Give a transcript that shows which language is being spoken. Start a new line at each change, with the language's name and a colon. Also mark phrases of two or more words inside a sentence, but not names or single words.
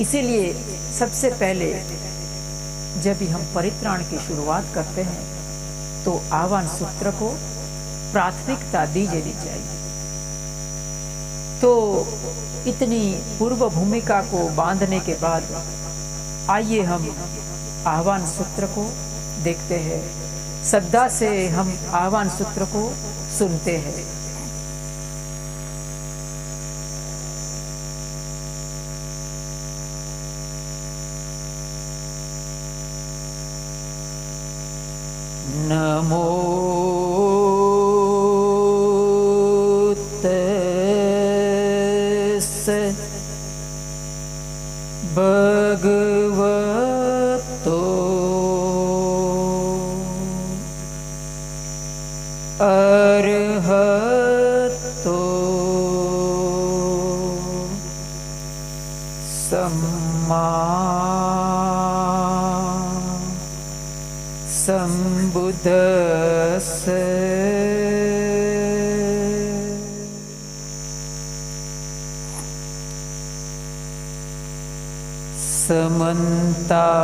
Hindi: इसीलिए सबसे पहले जब भी हम परित्राण की शुरुआत करते हैं तो आह्वान सूत्र को प्राथमिकता दी जानी चाहिए। तो इतनी पूर्व भूमिका को बांधने के बाद आइए हम आह्वान सूत्र को देखते हैं, श्रद्धा से हम आह्वान सूत्र को सुनते हैं।
Pali: नमो तस्सै भगवतो अरहतो सम्मा संबुद्धस्से। समन्ता